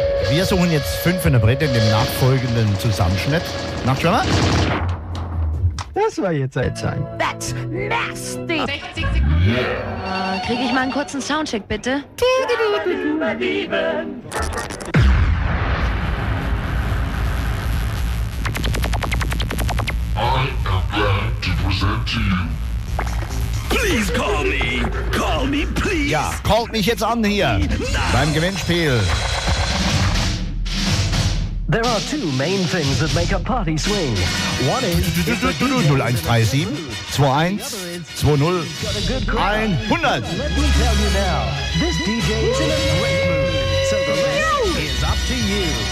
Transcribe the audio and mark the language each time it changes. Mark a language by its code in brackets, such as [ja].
[de] Wir suchen jetzt 5 in der Brette in dem nachfolgenden Zusammenschnitt. Nachtschwärmer? Das war jetzt ein Zeichen. [en] That's nasty! [de] 60 Sekunden. [en] Yeah. [de] Krieg ich mal einen kurzen Soundcheck, bitte? [en] I am glad to present to you. Please call me, please. [de] Ja, callt mich jetzt an hier beim Gewinnspiel. [en] There are two main things that make a party swing. One is 0137-21-20-100. Let me tell you now, this DJ is in a great mood, so the rest is up to you.